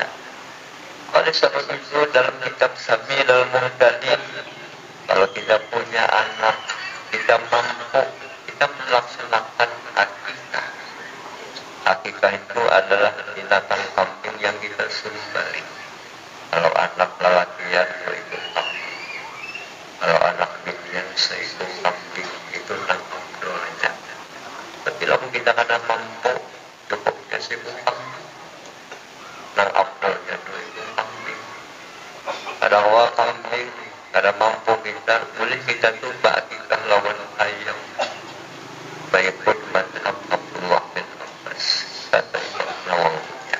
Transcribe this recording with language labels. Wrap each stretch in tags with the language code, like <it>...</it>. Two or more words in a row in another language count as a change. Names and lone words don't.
<id>Oleh sebab itu dalam kitab Sabilul Muhtadin, kalau kita punya anak, kita mampu, kita melaksanakan akikah. Akikah itu adalah binatang kambing yang kita sembelih.</id> <bjn>Kalau anak lelakian seekor kambing, kalau anak binian seekor kambing, itu nanggung doanya. Tapi kalau kita kada mampu, cukupnya seekor kambing, nang abdolnya dua ekor kambing. Ada awal kambing, kada mampu kita, boleh kita tuh akikah lawan ayam.</bjn> <id>Baik pun madhab Abdullah bin Abbas, kata Imam Nawawi.</id>